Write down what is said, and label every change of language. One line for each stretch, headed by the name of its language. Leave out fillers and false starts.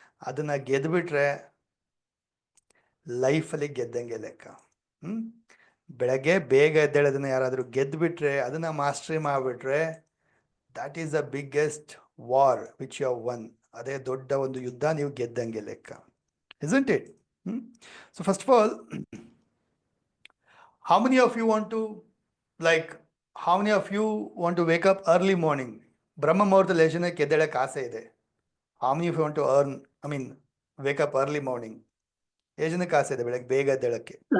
Kannada: ಅದನ್ನ ಗೆದ್ಬಿಟ್ರೆ ಲೈಫಲ್ಲಿ ಗೆದ್ದಂಗೆ ಲೆಕ್ಕ. ಬೆಳಗ್ಗೆ ಬೇಗ ಎದ್ದೇಳೋದನ್ನ ಯಾರಾದರೂ ಗೆದ್ಬಿಟ್ರೆ, ಅದನ್ನ ಮಾಸ್ಟ್ರಿ ಮಾಡಿಬಿಟ್ರೆ,
English: That is the biggest war which you have won.
Kannada: ಅದೇ ದೊಡ್ಡ ಒಂದು ಯುದ್ಧ, ನೀವು ಗೆದ್ದಂಗೆ ಲೆಕ್ಕ.
English: isn't it? So first of all, how many of you want to, like, how many of you want to wake up early morning?
Kannada: ಬ್ರಹ್ಮ ಮುಹೂರ್ತದಲ್ಲಿ ಎಷ್ಟು ಜನಕ್ಕೆ ಎದ್ದೇಳಕ್ಕೆ ಆಸೆ ಇದೆ?
English: How many of you want to wake up early morning?
Kannada: ಎಷ್ಟು ಜನಕ್ಕೆ ಆಸೆ ಇದೆ ಬೆಳಗ್ಗೆ ಬೇಗ ಎದ್ದೇಳಕ್ಕೆ?